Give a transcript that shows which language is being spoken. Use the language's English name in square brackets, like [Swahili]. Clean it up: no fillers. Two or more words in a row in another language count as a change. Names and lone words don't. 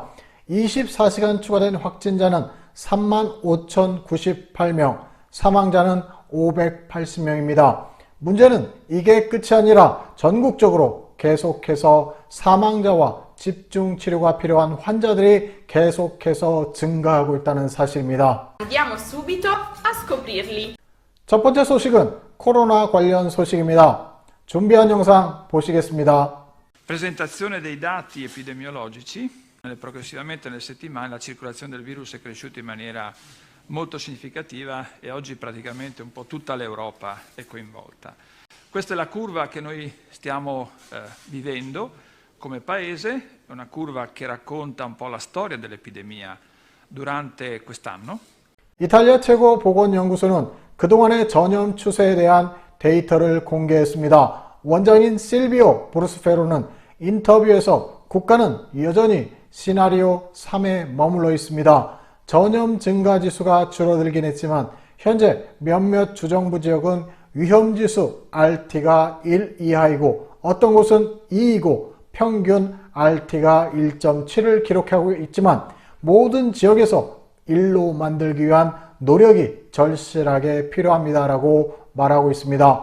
[Korean] 24시간 추가된 확진자는 35,098명, 사망자는 580명입니다. 문제는 이게 끝이 아니라 전국적으로 계속해서 사망자와 집중치료가 필요한 환자들이 계속해서 증가하고 있다는 사실입니다. [Italian] Andiamo subito a scoprirli. [Korean] 첫 번째 소식은 코로나 관련 소식입니다. 준비한 영상 보시겠습니다. [Italian] Presentazione dei dati epidemiologici. Progressivamente nelle settimane la circolazione del virus è cresciuta in maniera molto significativa e oggi praticamente un po' tutta l'Europa è coinvolta. Questa è la curva che noi stiamo vivendo come paese, è una curva che racconta un po' la storia dell'epidemia durante quest'anno. [Korean] 이탈리아 최고 보건연구소는 그동안의 전염 추세에 대한 데이터를 공개했습니다. 원장인 실비오 브루스페로는 인터뷰에서 국가는 여전히 시나리오 3에 머물러 있습니다. 전염 증가 지수가 줄어들긴 했지만 현재 몇몇 주정부 지역은 위험지수 RT가 1 이하이고 어떤 곳은 2이고 평균 RT가 1.7을 기록하고 있지만 모든 지역에서 1로 만들기 위한 노력이 절실하게 필요합니다라고 말하고 있습니다.